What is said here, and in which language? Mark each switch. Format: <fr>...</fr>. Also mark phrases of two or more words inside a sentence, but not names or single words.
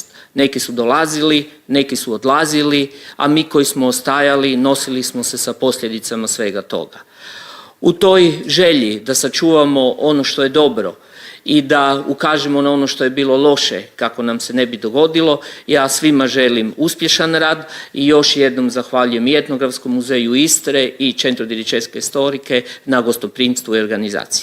<hr>Neki su dolazili, neki su odlazili, a mi koji smo ostajali nosili smo se sa posljedicama svega toga. U toj želji da sačuvamo ono što je dobro i da ukažemo na ono što je bilo loše kako nam se ne bi dogodilo, ja svima želim uspješan rad i još jednom zahvaljujem i Etnografskom muzeju Istre i Centru di ricerche storiche na gostoprimstvu i organizaciji.</hr>